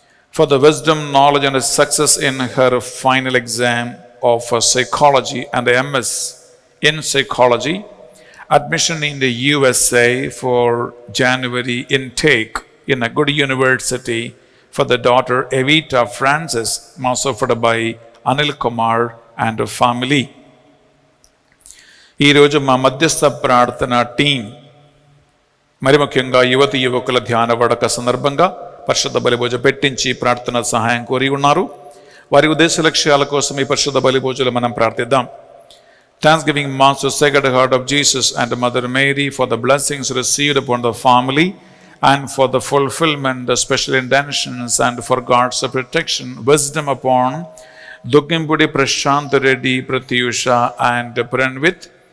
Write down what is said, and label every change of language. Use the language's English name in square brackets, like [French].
[English] For the wisdom, knowledge, and success in her final exam of psychology and the MS in psychology, admission in the USA for January intake in a good university for the daughter Evita Francis, mass offered by Anil Kumar and family. [Telugu] ఈ రోజు మా మధ్యస్థ ప్రార్థన team మరి ముఖ్యంగా యువతి యువకుల ధ్యాన వడక సందర్భంగా పరిశుద్ధ బలిభోజ పెట్టించి ప్రార్థన సహాయం కోరి ఉన్నారు. వారి ఉద్దేశ లక్ష్యాల కోసం ఈ పరిశుద్ధ బలిభోజులు మనం ప్రార్థిద్దాం. [English] Thanksgiving Mass to Sacred Heart of Jesus and Mother Mary for the blessings received upon the family and for the fulfillment, the special intentions, and for God's protection, wisdom upon Dukimpudi Prashant Reddy, Pratyusha, and Pranvit.